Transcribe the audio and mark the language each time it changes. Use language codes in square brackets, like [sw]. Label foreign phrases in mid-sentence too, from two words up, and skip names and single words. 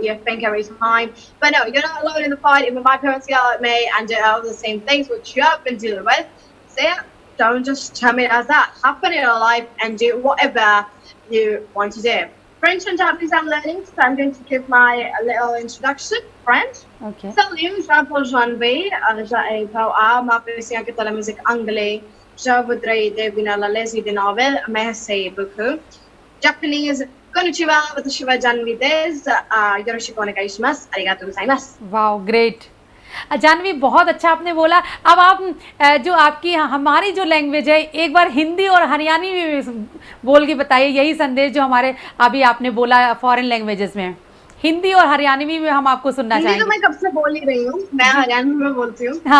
[en] You think every time, but no, you're not alone in the fight. Even my parents yell at me and do all the same things which you have been dealing with. So yeah, don't just tell me it as that. Happen in your life and do whatever you want to do. French and Japanese I'm learning, so I'm going to give my little introduction. French. Okay. [fr] Salut, je m'appelle Janvi. Je m'apprécie de la musique anglaise. Je voudrais devenir la lésine des nouvelles. Merci beaucoup. [ja] Japanese, こんにちは、私はJanviです. よろしくお願いします。ありがとうございます. [en] Wow, great. [hi] जानवी, बहुत अच्छा आपने बोला। अब आप जो आपकी हमारी जो लैंग्वेज है, एक बार हिंदी और हरियाणवी में बोल के बताइए यही संदेश जो हमारे अभी आपने बोला [en] foreign languages [hi] में। हिंदी और हरियाणवी में हम आपको सुनना चाहेंगे। तो मैं कब से बोल ही रही हूँ, मैं हरियाणवी में बोलती हूँ।